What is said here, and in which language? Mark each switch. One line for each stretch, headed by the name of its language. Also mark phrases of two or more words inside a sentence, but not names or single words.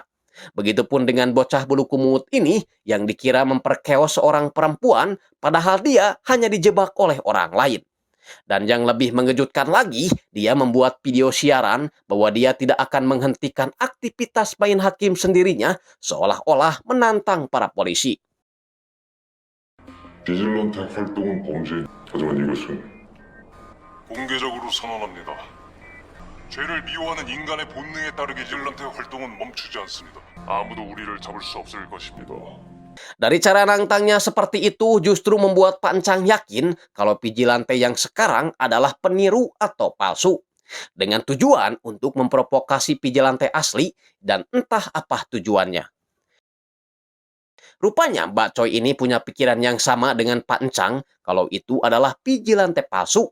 Indonesian: Begitupun dengan bocah bulu kumut ini yang dikira memperkeos seorang perempuan, padahal dia hanya dijebak oleh orang lain. Dan yang lebih mengejutkan lagi, dia membuat video siaran bahwa dia tidak akan menghentikan aktivitas main hakim sendirinya, seolah-olah menantang para polisi.
Korean: 비질런테 활동은 범죄. 하지만 이것은 공개적으로 선언합니다. 죄를 미워하는 인간의 본능에 따르게 비질런테 활동은 멈추지 않습니다. 아무도 우리를 잡을 수 없을 것입니다.
Indonesian: Dari cara nantangnya seperti itu justru membuat Pak Encang yakin kalau Vigilante yang sekarang adalah peniru atau palsu. Dengan tujuan untuk memprovokasi Vigilante asli dan entah apa tujuannya. Rupanya Mbak Choi ini punya pikiran yang sama dengan Pak Encang kalau itu adalah Vigilante palsu.